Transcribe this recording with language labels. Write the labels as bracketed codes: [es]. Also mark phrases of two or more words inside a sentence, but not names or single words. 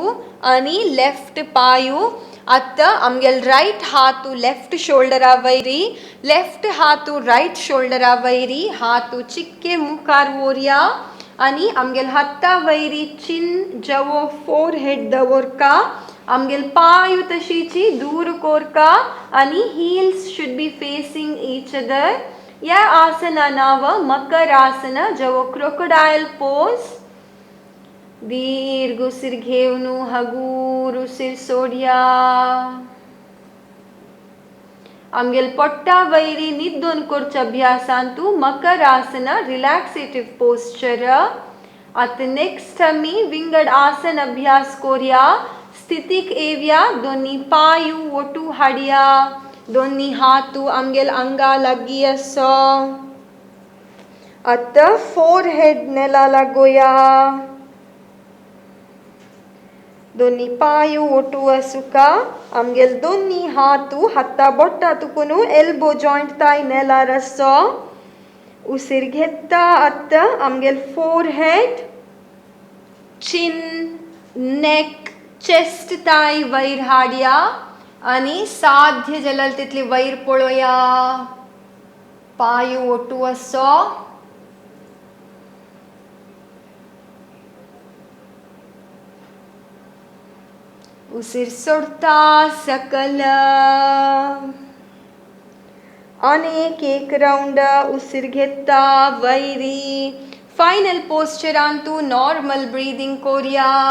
[kok] आणि लेफ्ट पायू अत आमगेल राइट हातू [en] left shoulder [kok] वैरी लेफ्ट हातू [en] right shoulder [kok] वैरी हातू चिक्के मुखार ओरिया आणि आमगेल हत्ता वैरी चिन जवो फोरहेड दवरका आमगेल पायू तशीची दूर कोरका आणि [en] heels should be facing each other. [kok] या आसना नाव मकर आसन जवो [en] crocodile pose. [kok] दीर्घ उसिर घेवनु हगूर उसिर सोडिया आमगेल पोट्टा वैरी निद्दोन कोरच अभ्यासांतू मकर आसन [en] relaxative posture [kok] अत नेक्स्ट आम्ही विंगड आसन अभ्यास कोरिया स्थितिक येवया दोन्ही पायू ओटू हाडया दोन्ही हातू आमगेल अंगा लागी असो अत फोरहेड नेला लागोया दोन्ही पायू ओटू असुका आमगेल दोन्ही हातू हत्ता बोट्टा तुकुनु [en] elbow joint [kok] ताई नेला रसो उसिर घेता अत आमगेल फोरहेड चिन नेक चेस्ट ताई वैर हाडया आणि साध्य जलल तितली वैर पळोया पायू ओटू असो उसिर सोडता सकल अनेक एक राउंड उसिर घेता वैरी [en] final posture normal breathing [kok] कोरिया